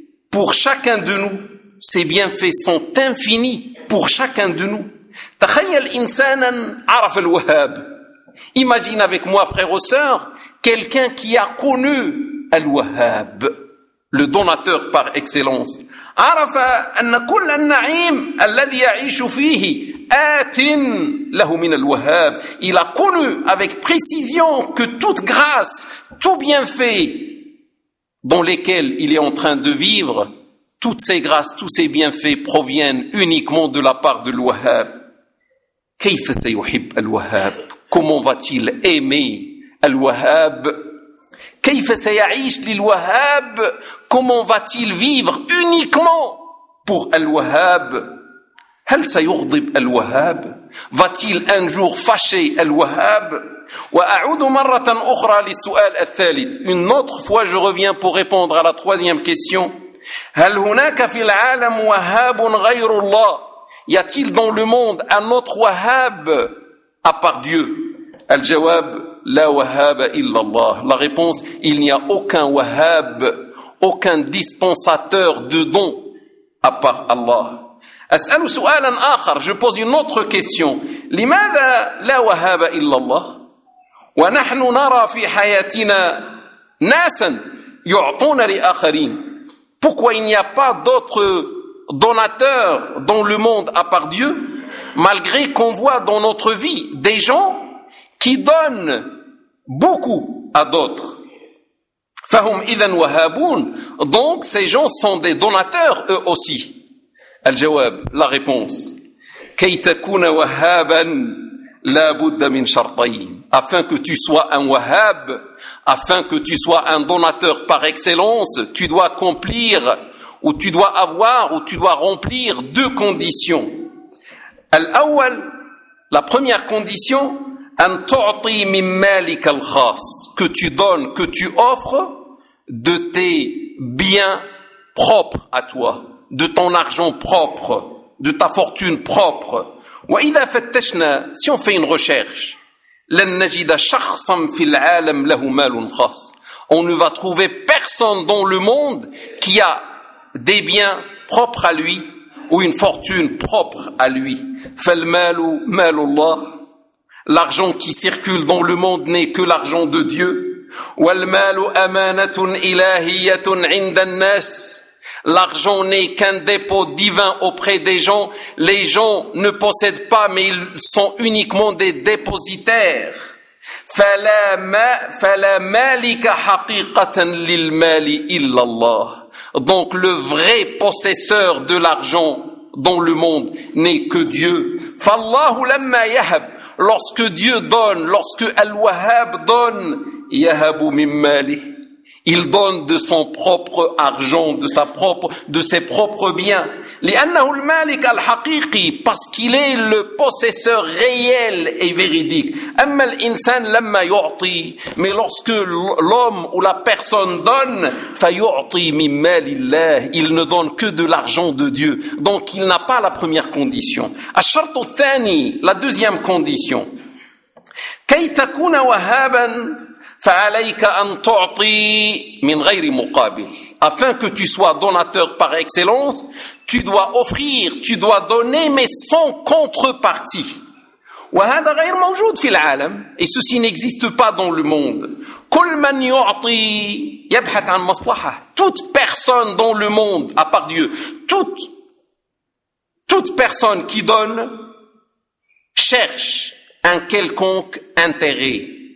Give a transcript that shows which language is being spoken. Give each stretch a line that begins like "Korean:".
French: pour chacun de nous ses bienfaits sont infinis pour chacun de nous
Arabic: تخيل إنسانا عرف الوهاب
French: imagine avec moi frère ou sœur quelqu'un qui a connu Al-Wahhab, le donateur par excellence.
Arabic: عرف أن كل النعيم الذي يعيش فيه آت له من الوهاب.
French: Il a connu avec précision que toute grâce, tout bienfait dans lesquels il est en train de vivre, toutes ces grâces, tous ces bienfaits proviennent uniquement de la part de Al-Wahhab.
Arabic: كيف سيحب Al-Wahhab?
French: Comment va-t-il aimer
Arabic: الوهاب كيف سيعيش للوهاب
French: comment va-t-il vivre uniquement pour
Arabic: الوهاب هل سيغضب الوهاب
French: va-t-il un jour fâcher
Arabic: الوهاب وأعود مرة أخرى للسؤال الثالث
French: une autre fois je reviens pour répondre à la troisième question
Arabic: هل هناك في العالم وهاب غير الله
French: y a-t-il dans le monde un autre
Arabic: وهاب
French: à part Dieu
Arabic: الجواب لا وهاب إلا الله.
French: La réponse, il n'y a aucun وهاب, aucun dispensateur de dons à part Allah.
Arabic: أسأل سؤالا آخر.
French: Je pose une autre question.
Arabic: لماذا لا وهاب إلا الله؟ ونحن نرى في حياتنا ناسا يعطون لآخرين.
French: Pourquoi il n'y a pas d'autres donateurs dans le monde à part Dieu, malgré qu'on voit dans notre vie des gens qui donnent beaucoup à d'autres.
Arabic: فهم إذن وهابون.
French: Donc ces gens sont des donateurs eux aussi. الجواب, la réponse.
Arabic: كي تكون وهابا لا بد من شرطين.
French: Afin que tu sois un
Arabic: وهاب,
French: afin que tu sois un donateur par excellence, tu dois accomplir ou tu dois avoir ou tu dois remplir deux conditions. Al-awwal, la première condition,
Arabic: an tu'ti min malik al-khass,
French: que tu donnes, que tu offres de tes biens propres à toi, de ton argent propre, de ta fortune propre.
Arabic: Wa idha fattashna,
French: si on fait une recherche,
Arabic: لن نجد شخصا في العالم له مال خاص.
French: On ne va trouver personne dans le monde qui a des biens propres à lui ou une fortune propre à lui.
Arabic: فالمال مال الله.
French: L'argent qui circule dans le monde n'est que l'argent de Dieu.
Arabic: والمال أمانة إلهية عند الناس.
French: L'argent n'est qu'un dépôt divin auprès des gens. Les gens ne possèdent pas, mais ils sont uniquement des dépositaires.
Arabic: فَلَا مَالِكَ حَقِيقَةً لِلْمَالِ إِلَّا اللَّهِ.
French: Donc le vrai possesseur de l'argent dans le monde n'est que Dieu.
Arabic: فَاللَّهُ لَمَّا يَهَبْ.
French: Lorsque Dieu donne, lorsque Al-Wahhab donne,
Arabic: يَهَبُ مِنْ مَالِهِ.
French: Il donne de son propre argent, de ses propres biens.
Arabic: لأنه المالك الحقيقي,
French: parce qu'il est le possesseur réel et véridique.
Arabic: أما الإنسان لما يعطي,
French: mais lorsque l'homme ou la personne donne,
Arabic: فيعطي من مال الله,
French: il ne donne que de l'argent de Dieu. Donc il n'a pas la première condition.
Arabic: الشرط الثاني,
French: la deuxième condition.
Arabic: كي تكون وهابا فعليك أن تعطي من غير مقابل.
French: Afin que tu sois donateur par excellence, tu dois offrir, tu dois donner, mais sans contrepartie.
Arabic: وهذا غير موجود في العالم.
French: Et ceci n'existe pas dans le monde.
Arabic: كل من يعطي يبحث عن مصلحة.
French: Toute personne dans le monde, à part Dieu, toute personne qui donne cherche un quelconque intérêt.